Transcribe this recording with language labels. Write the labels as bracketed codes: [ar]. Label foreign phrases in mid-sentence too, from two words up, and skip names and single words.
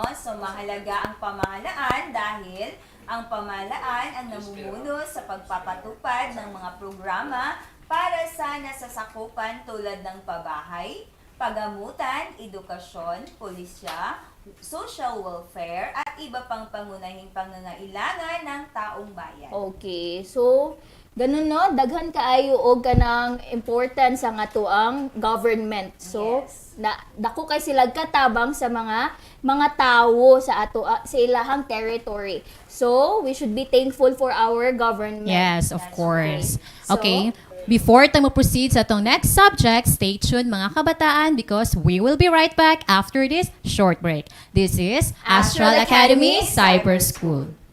[tl] So, mahalaga ang pamahalaan dahil ang pamahalaan ang namumuno sa pagpapatupad ng mga programa para sa nasasakupan tulad ng pabahay, pagamutan, edukasyon, pulisya, [en] social welfare, [tl] at iba pang pangunahing pangangailangan ng taong bayan. Okay, so ganun no, [ceb] daghan kaayo og kanang importance ang atoang government. So dako kay sila katabang sa mga tawo sa sa ilahang territory. [en] So we should be thankful for our government. Yes, of course. So, Okay. Before tayo proceed [tl] sa itong [en] next subject, stay tuned [tl] mga kabataan [en] because we will be right back after this short break. This is Astral Academy Cyber School.